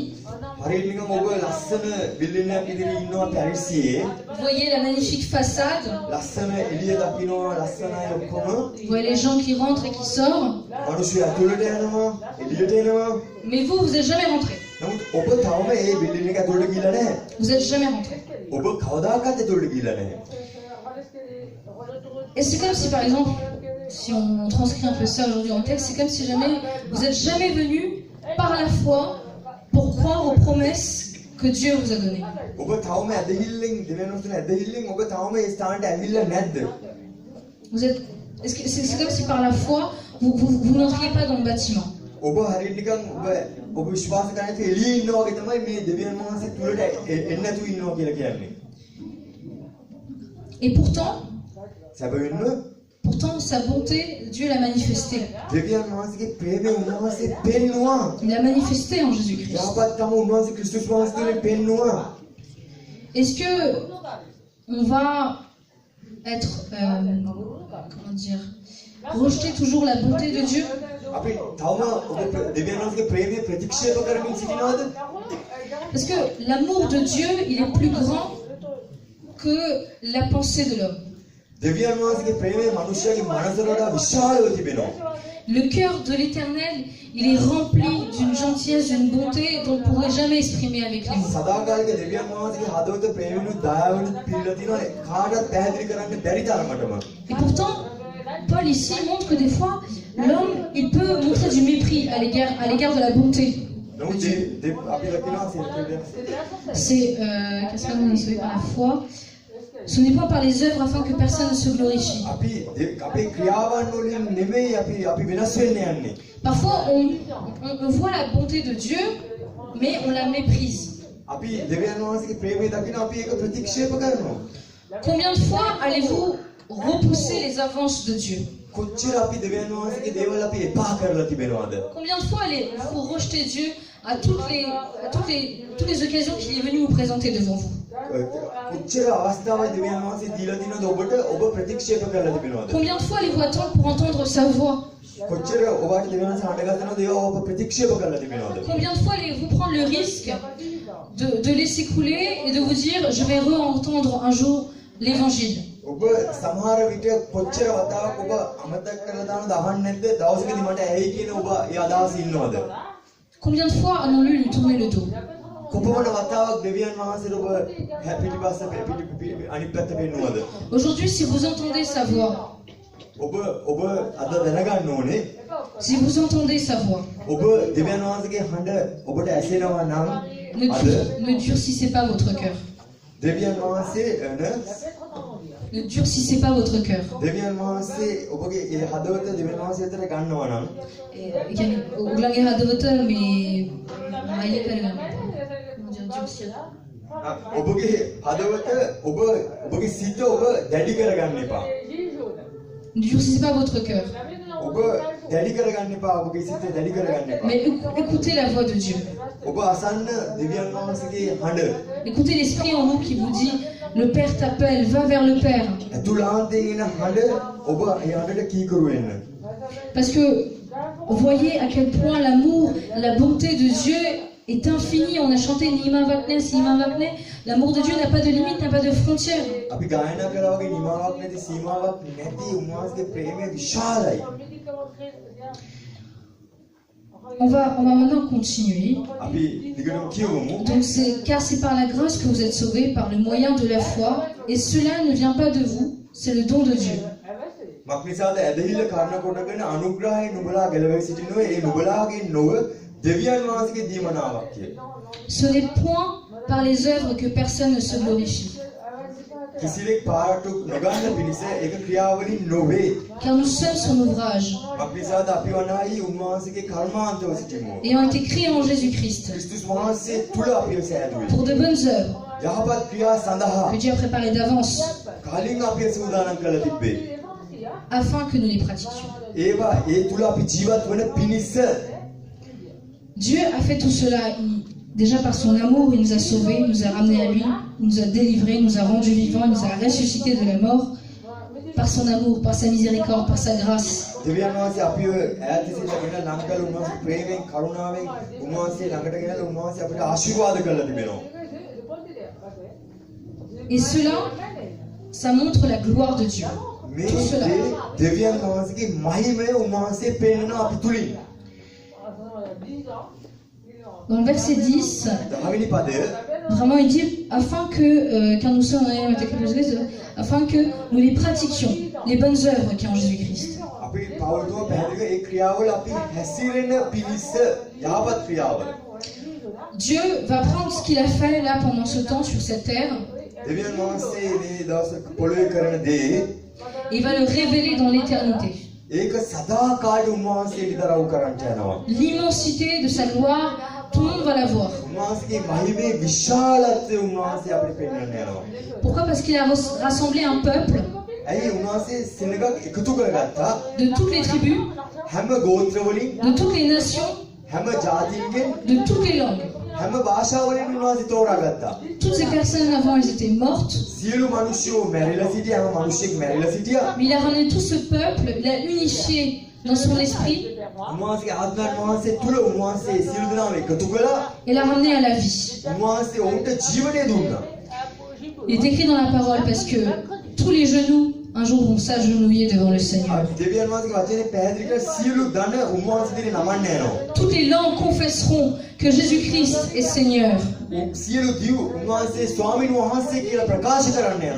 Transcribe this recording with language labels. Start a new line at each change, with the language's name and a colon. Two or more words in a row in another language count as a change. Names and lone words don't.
Sinhala: හරියට නිකන් ඔබ ලස්සන බිල්ඩින් එකක් ඉදිරියේ ඉන්නවා පැරිසියේ.
French: Vous voyez la magnifique façade.
Sinhala: ලස්සන එළිය දකින්නවා ලස්සනයි ඔක්කොම.
French: Vous voyez les gens qui rentrent et qui sortent.
Sinhala: මිනිස්සු ඇතුළට යනවා එළියට එනවා.
French: Mais vous n'êtes jamais rentré.
Sinhala: නමුත් ඔබ තවම මේ බිල්ඩින් එක ඇතුළට ගිහලා නැහැ.
French: Vous n'êtes jamais rentré.
Sinhala: ඔබ කවදාකවත් ඇතුළට ගිහලා නැහැ.
French: Et c'est comme si par exemple, si on transcrit un peu ça aujourd'hui en texte, c'est comme si jamais vous n'êtes jamais venu par la foi pour croire aux promesses que Dieu vous a données.
Sinhala: ඔබ තවම ඇදහිල්ලෙන් දෙවියන් වහන්සේ ඇදහිල්ලෙන් ඔබ තවම මේ ස්ථානට ඇවිල්ලා නැද්ද?
French: C'est comme si par la foi, vous n'entriez pas dans le bâtiment.
Sinhala: ඔබ හරියට නිකන් ඔබ විශ්වාස කරන එක එළියේ ඉන්නවා වගේ තමයි මේ දෙවියන් වහන්සේ තුලට එන්නේ නැතුව ඉන්නවා කියලා කියන්නේ.
French: Et pourtant,
Sinhala: සැබවින්ම
French: sa bonté, Dieu l'a manifestée.
Sinhala: දෙවියන් වහන්සේගේ ප්‍රේමය උන්වහන්සේ පෙන්නුවා.
French: Il l'a manifestée en Jésus-Christ.
Sinhala: යහපත්කම උන්වහන්සේ ක්‍රිස්තුස් වහන්සේ තුලින් පෙන්නුවා.
French: Est-ce que on va être, comment dire, rejeter toujours la bonté de Dieu?
Sinhala: අපි තවම ඔබ දෙවියන් වහන්සේගේ ප්‍රේමය ප්‍රතික්ෂේප කරමින් සිටිනවද?
French: Parce que l'amour de Dieu, il est plus grand que la pensée de l'homme.
Sinhala: දෙවියන් වහන්සේගේ ප්‍රේමය මනුෂ්‍යයාගේ මනසට වඩා විශාලව තිබෙනවා.
French: Le cœur de l'Éternel, il est rempli d'une gentillesse, d'une bonté dont on ne pourrait jamais exprimer avec les mots.
Sinhala: සදාකාලික දෙවියන් වහන්සේගේ හදවත ප්‍රේමෙනුත් දයාවෙනුත් පිරීලා තියෙනවා. කාටවත් පැහැදිලි කරන්න බැරි තරමටම.
French: Et pourtant, Paul ici montre que des fois, l'homme, il peut montrer du mépris à l'égard de la bonté.
Sinhala: නමුත් අපි දකිනවා සිල්පදයක්.
French: C'est, qu'est-ce qu'on est sauvé par la foi? Ce n'est pas par les œuvres afin que personne ne se glorifie.
Sinhala: අපි අපේ ක්‍රියාවන් වලින් නෙමෙයි අපි වෙනස් වෙන්න යන්නේ.
French: Parfois, on voit la bonté de Dieu, mais on la méprise.
Sinhala: අපි දෙවියන් වහන්සේගේ ප්‍රේමය දකිනවා අපි ඒක ප්‍රතික්ෂේප කරනවා.
French: Combien de fois allez-vous repousser les avances de Dieu?
Sinhala: කොච්චර අපි දෙවියන් වහන්සේගේ දේවල් අපි එපා කරලා තිබෙනවද?
French: Combien de fois allez-vous rejeter Dieu à toutes les occasions qu'il est venu vous présenter devant vous?
Sinhala: කොච්චර අවස්ථාවක් දෙවියන් වහන්සේ දීලා තිනවද ඔබට ඔබ ප්‍රතික්ෂේප කරලා තිබෙනවද?
French: Combien de fois allez-vous attendre pour entendre sa voix?
Sinhala: කොච්චර ඔබට දෙවියන් වහන්සේ හඬගස්සනවද ඒවා ඔබ ප්‍රතික්ෂේප කරලා තිබෙනවද?
French: Combien de fois allez-vous prendre le risque de laisser couler et de vous dire je vais re-entendre un jour l'évangile?
Sinhala: ඔබ සමහර විට කොච්චර වතාවක් ඔබ අමතක කරලා දානද අහන්නේ නැද්ද? දවසකදී මට ඇයි කියන ඔබ ඒ අදහස ඉන්නවද?
French: Combien de fois allons-nous lui tourner le dos?
Sinhala: කොපමණ වතාවක් දෙවියන් වහන්සේට ඔබ පිටිපස්ස අනිත් පැත්ත පෙන්නුවද?
French: Aujourd'hui, si vous entendez sa voix,
Sinhala: ඔබ අද දැනගන්න ඕනේ
French: si vous entendez sa voix,
Sinhala: ඔබ දෙවියන් වහන්සේගේ හඬ ඔබට ඇසෙනවා නම් අද
French: ne durcissez pas votre cœur.
Sinhala: දෙවියන් වහන්සේ
French: Ne durcissez pas votre cœur.
Sinhala: දෙවියන් වහන්සේ ඔබගේ ඒ හදවත දෙවියන් වහන්සේ අතර ගන්නවා නම් උගලගේ හදවත මේ මායිය කරගන්න.
French: durcir.
Sinhala: ඔබගේ හදවත ඔබගේ සිත ඔබ දැඩි කරගන්න එපා.
French: Ne durcissez pas votre cœur.
Sinhala: ඔබ දැඩි කරගන්න එපා. ඔබගේ සිත දැඩි කරගන්න එපා.
French: Mais écoutez la voix de Dieu.
Sinhala: ඔබ අසන්න දෙවියන් වහන්සේගේ හඬ.
French: Écoutez l'esprit en vous qui vous dit le Père t'appelle, va vers le Père.
Sinhala: ඇතුළාන්තයෙන් එන හඬ ඔබ ඒ හඬට කීකරු වෙන්න.
French: Parce que voyez à quel point l'amour, la bonté de Dieu est infini. On a chanté Nima Vakne, Sima Vakne. L'amour de Dieu n'a pas de limite, n'a pas de frontières.
Sinhala: අපි ගායනා කළා වගේ නිමාවක් නැති සීමාවක් නැති උන්වහන්සේගේ ප්‍රේමය විශාලයි.
French: On va maintenant continuer.
Sinhala: අපි දිගටම කියවමු.
French: Donc car c'est par la grâce que vous êtes sauvés par le moyen de la foi, et cela ne vient pas de vous, c'est le don de Dieu.
Sinhala: මක්නිසාද ඇදහිල්ල කරන කොටගෙන අනුග්‍රහය නුඹලා ගැලවී සිටිනෝ ඒ නුඹලාගේ නොව දෙවියන් වහන්සේගේ දීමනාවක් කිය.
French: Ce n'est point par les œuvres que personne ne se glorifie.
Sinhala: කිසිවෙක් පාරටු නොගන්න පිණිස ඒක ක්‍රියාවලින් නොවේ.
French: Car nous sommes son ouvrage,
Sinhala: මක්නිසාද අපි වනායි උන්වහන්සේගේ කර්මාන්තව සිටිමු.
French: ayant été créés en Jésus-Christ,
Sinhala: ක්‍රිස්තුස් වහන්සේ තුල අපිව සෑදුවේ.
French: pour de bonnes œuvres
Sinhala: යහපත් ක්‍රියා සඳහා
French: que Dieu a préparées d'avance,
Sinhala: කලින් අපිව සූදානම් කරලා තිබ්බේ.
French: afin que nous les pratiquions.
Sinhala: ඒවා ඒ තුල අපි ජීවත් වන පිණිස.
French: Dieu a fait tout cela. Déjà par son amour, il nous a sauvés, il nous a ramenés à lui, il nous a délivrés, il nous a rendus vivants, il nous a ressuscités de la mort. Par son amour, par sa miséricorde, par sa grâce.
Sinhala: දෙවියන් වහන්සේ අපිව ඈත සිටගෙන නම් කළ උන්වහන්සේ ප්‍රේමයෙන් කරුණාවෙන් උන්වහන්සේ ළඟට ගෙනලා උන්වහන්සේ අපිට ආශිර්වාද කරලා තිබෙනවා.
French: Et cela, ça montre la gloire de Dieu. Tout cela.
Sinhala: දෙවියන් වහන්සේගේ මහිමය උන්වහන්සේ පෙන්වන අපි තුලින්.
French: Dans le verset 10,
Sinhala: දහවෙනි පදය
French: vraiment il dit afin que, car nous sommes afin que nous les pratiquions, les bonnes œuvres qui sont en Jésus-Christ.
Sinhala: අපි පෞල්තුම පැහැදිලිව ඒ ක්‍රියාවල අපි හැසිරෙන පිණිස යහපත් ක්‍රියාවල.
French: Dieu va prendre ce qu'il a fait là pendant ce temps sur cette terre.
Sinhala: දෙවියන් වහන්සේ මේ දවස් පොළොවේ කරන දේ
French: Et il va le révéler dans l'éternité.
Sinhala: ඒක සදාකාලික උන්වහන්සේ විතරව කරන්ට යනවා.
French: L'immensité de sa gloire, tout le monde va la voir.
Sinhala: උන්වහන්සේගේ මහිමේ විශාලත්වය උන්වහන්සේ අපිට පෙන්වන්න යනවා.
French: Pourquoi? Parce qu'il a rassemblé un peuple
Sinhala: ඇයි උන්වහන්සේ සෙනඟක් එකතු කරගත්තා?
French: de toutes les tribus,
Sinhala: හැම ගෝත්‍රවලින්,
French: de toutes les nations,
Sinhala: හැම ජාතීන්ගෙන්,
French: de toutes les langues.
Sinhala: හැම භාෂාවලින් උන්වහන්සේ තෝරාගත්තා.
French: Toutes ces personnes avant, elles étaient mortes.
Sinhala: සියලු මිනිස්සු මැරිලා සිටියා, හැම මිනිස්සෙක් මැරිලා සිටියා.
French: Mais il a ramené tout ce peuple, il a unifié dans son esprit
Sinhala: උන්වහන්සේගේ ආත්මයන් වහන්සේ තුල උන්වහන්සේ සියලු දෙනාම එකතු කළා.
French: et l'a ramené à la vie.
Sinhala: උන්වහන්සේ ඔවුන්ට ජීවනය දුන්නා.
French: Il est écrit dans la parole parce que tous les genoux un jour vont s'agenouiller devant le Seigneur.
Sinhala: දෙවියන් වහන්සේගේ වචනේ පැහැදිලි කර සියලු දන උන්වහන්සේ දෙවි නමන්න යනවා.
French: Toutes les langues confesseront que Jésus-Christ est Seigneur.
Sinhala: සියලු දිව් උන්වහන්සේ ස්වාමීන් වහන්සේ කියලා ප්‍රකාශ කරන්න යනවා.